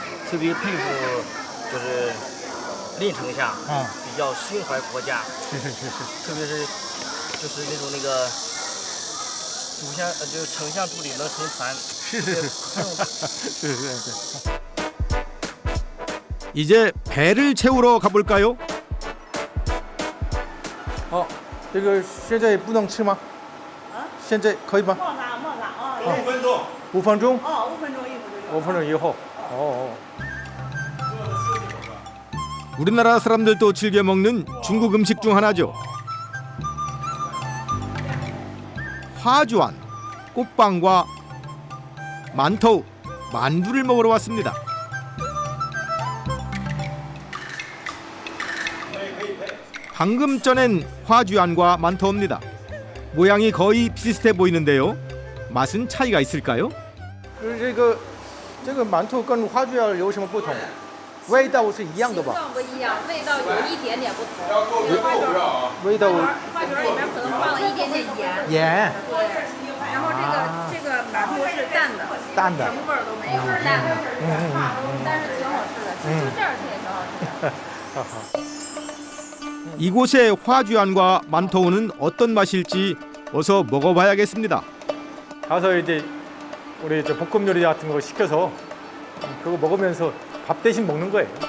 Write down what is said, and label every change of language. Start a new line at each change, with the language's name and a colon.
Chinese: 特别佩服，就是林丞相比较心怀国家，是，特别是就是那个主相就是丞相助理能成团，是。
Korean: 이제 배를 채우러 가볼까요?
Chinese: 这个现在不能吃吗？现在可以吗？莫拿 5分钟。5分钟？ 5分钟以后就有。 5分钟以后。
Korean: 우리나라 사람들도 즐겨 먹는 중국 음식 중 하나죠. 화주안, 꽃빵과 만토우, 만두를 먹으러 왔습니다. 방금 전엔 화주안과 만토우입니다. 모양이 거의 비슷해 보이는데요. 맛은 차이가 있을까요?
Chinese: 这个馒头跟花卷有什么不同？味道是一样的吧？形状不一样，味道有一点点不同。味道花卷里面可能放了一点点盐。盐。对。然后这个馒头是淡的，淡的，什么味儿都没有，是淡的。但是挺好吃的，就这样吃也挺好吃的。
Korean: 이곳의 화주안과 만토우는 어떤 맛일지 어서 먹어봐야겠습니다. 가서 이제 우리 저 볶음 요리 같은 거 시켜서 그거 먹으면서 밥 대신 먹는 거예요.